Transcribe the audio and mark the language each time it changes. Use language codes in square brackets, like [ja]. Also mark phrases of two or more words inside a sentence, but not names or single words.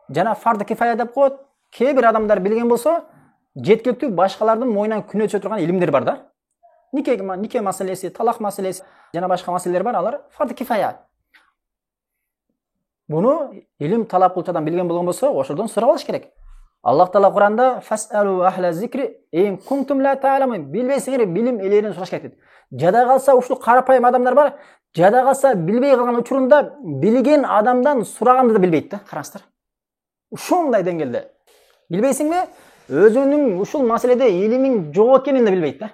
[ky] Жана фарды кифая деп коет. Кээ бир адамдар билген болсо, жеткілікті башкалардын мойнунан күнөө түшө турган илимдер бар да. Нике маселеси, талак маселеси жана башка маселелер бар, алар фард кифая. Буну илим талап кылчу адам билген болгон болсо, ошодон сурап алыш керек. [ar] Аллах Таала Куранда فاسألوا أهل الذكر إن كنتم لا تعلمون, [ky] билбесеңер билим элерин сураш керек дейт. Жада калса ушул карапайым адамдар бар, жада калса билбей калган учурунда билген адамдан сураганды да билбейт да, караңыздар. Ушундай деңгээлде. Билбейсиңби? Өзүнүн ушул маселеде илимиң жок экенин да билбейт да.